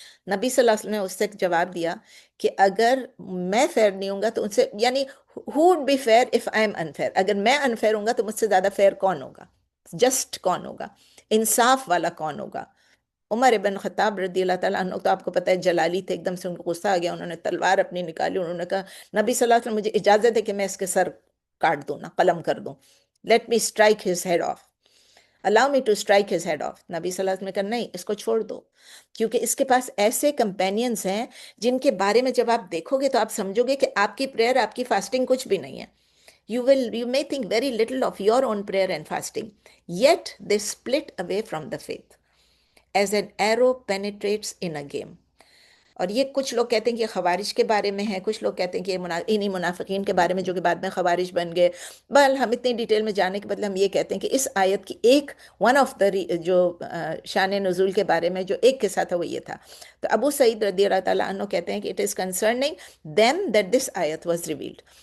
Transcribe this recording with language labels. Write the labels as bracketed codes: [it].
[ur] نبی صلی اللہ علیہ وسلم نے اس سے جواب دیا کہ اگر میں فیئر نہیں ہوں گا تو ان سے، یعنی [en] who would be fair if I am unfair؟ [ur] اگر میں انفیئر ہوں گا تو مجھ سے زیادہ فیئر کون ہوگا؟ جسٹ کون ہوگا؟ انصاف والا کون ہوگا؟ عمر ابن خطاب رضی اللہ تعالیٰ عنہ، تو آپ کو پتہ ہے جلالی تھے، ایک دم سے ان کو غصہ آ گیا، انہوں نے تلوار اپنی نکالی، انہوں نے کہا نبی صلی اللہ علیہ وسلم مجھے اجازت ہے کہ میں اس کے سر کاٹ دوں نا، قلم کر دوں. [en] Let me strike his head off, allow me to strike his head off. [ur] نبی صلی اللہ علیہ وسلم نے کہا نہیں، اس کو چھوڑ دو، کیونکہ اس کے پاس ایسے کمپینینز ہیں جن کے بارے میں جب آپ دیکھو گے تو آپ سمجھو گے کہ آپ کی پریئر، آپ کی فاسٹنگ کچھ بھی نہیں ہے. [en] You may think very little of your own prayer and fasting, yet they split away from the faith as an arrow penetrates in a game. [ur] اور یہ کچھ لوگ کہتے ہیں کہ خوارج کے بارے میں ہے، کچھ لوگ کہتے ہیں کہ انہی منافقین کے بارے میں جو کہ بعد میں خوارج بن گئے. بل ہم اتنی ڈیٹیل میں جانے کے بدلے ہم یہ کہتے ہیں کہ اس آیت کی ایک ون آف دا جو شان نزول کے بارے میں جو ایک قصہ تھا وہ یہ تھا. تو ابو سعید رضی اللہ تعالیٰ عنہ کہتے ہیں کہ [en] It is concerning them that this آیت was revealed.